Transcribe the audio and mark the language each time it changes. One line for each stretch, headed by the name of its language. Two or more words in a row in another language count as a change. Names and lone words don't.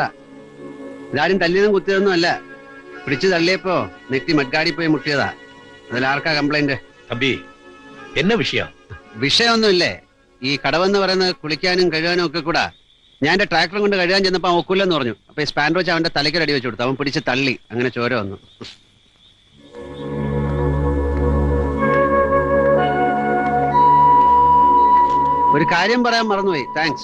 Malayalam: ഇതാരും തല്ലിയതും കുത്തിയതൊന്നും അല്ല. പിടിച്ചു തള്ളിയപ്പോ നെറ്റി മഡ്ഗാടി പോയി മുട്ടിയതാ. അതിലാർക്കാ കംപ്ലൈന്റ്?
Tamil: தம்பி என்ன விஷயம்?
Malayalam: വിഷയമൊന്നുമില്ലേ. ഈ കടവെന്ന് പറയുന്നത് കുളിക്കാനും കഴുകാനും ഒക്കെ കൂടാ. ഞാൻ എന്റെ ട്രാക്ടറും കൊണ്ട് കഴുകാൻ ചെന്നപ്പോ അവൻ ഒക്കില്ലെന്ന് പറഞ്ഞു. അപ്പൊ ഈ സ്പാൻഡർ വെച്ച് അവന്റെ തലയ്ക്ക് അടി വെച്ചു കൊടുത്തു. അവൻ പിടിച്ച് തള്ളി, അങ്ങനെ ചോര വന്നു. ഒരു കാര്യം പറയാൻ മറന്നുപോയി. താങ്ക്സ്.